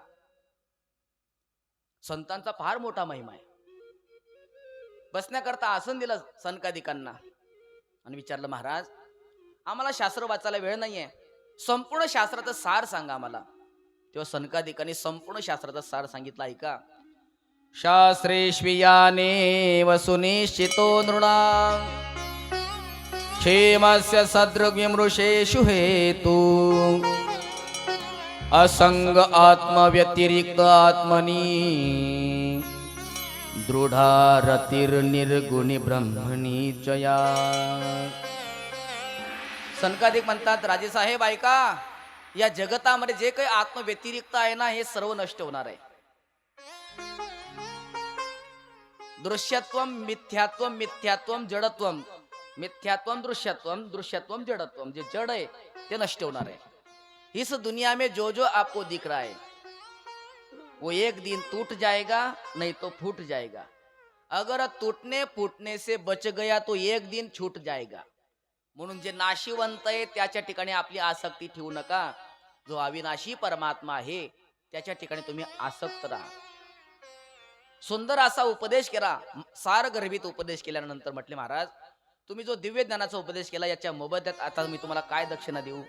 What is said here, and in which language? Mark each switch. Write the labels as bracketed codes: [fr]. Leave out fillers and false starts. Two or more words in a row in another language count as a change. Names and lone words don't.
[mr] संतांचा फार मोठा महिमा आहे. बसण्याकरता आसन दिलं सनकादिकांना आणि विचारलं, महाराज आम्हाला शास्त्र वाचायला वेळ नाहीये, संपूर्ण शास्त्राचं सार सांगा आम्हाला. तेव्हा सनकादिकांनी संपूर्ण शास्त्राचा सार सांगितला. ऐका. [sa] शास्त्रेष्वियाने वसुनिश्चितो नृणां क्षेमस्य सदृग्विमृषेषु हेतु असंग आत्मव्यतिरिक्त आत्मनि दृढा रतिर्निर्गुणी ब्रह्मणी चया. [mr] सनकादिक म्हणतात, राजेसाहेब ऐका, या जगतामध्ये जे काही आत्मव्यतिरिक्त आहे ना, हे सर्व नष्ट होणार आहे. [sa] दृश्यत्वम मिथ्यात्वम मिथ्यात्वम जडत्वम, मिथ्यात्वम दृश्यत्वम दृश्यत्वम जडत्वम. [mr] जे जड आहे ते नष्ट होणार आहे. [hi] इस दुनिया में जो जो आपको दिख रहा है वो एक दिन टूट जाएगा, नहीं तो फूट जाएगा. अगर टूटने फूटने से बच गया तो एक दिन छूट जाएगा. [mr] म्हणून जे नाशिवंत आहे त्याच्या ठिकाणी आपली आसक्ती ठेवू नका. जो अविनाशी परमात्मा आहे त्याच्या ठिकाणी तुम्ही आसक्त राहा. सुंदर असा उपदेश केला, सार गर्भित उपदेश केल्यानंतर म्हटले, महाराज तुम्ही जो दिव्य ज्ञानाचा उपदेश केला याच्या मोबदल्यात आता मी तुम्हाला काय दक्षिणा देऊ?